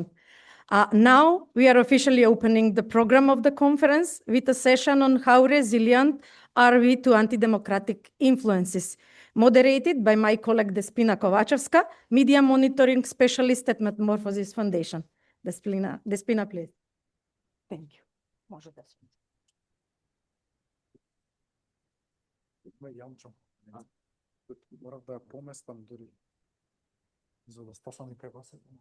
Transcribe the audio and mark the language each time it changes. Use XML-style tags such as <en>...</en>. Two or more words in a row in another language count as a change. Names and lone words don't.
<en>Now, we are officially opening the program of the conference with a session on how resilient are we to anti-democratic influences, moderated by my colleague Despina Kovačevska, media monitoring specialist at Metamorphosis Foundation. Despina, please. Thank you.</en> <mk>Јанчо, морав да ја поместам дури за да стасам и кај вас.</mk>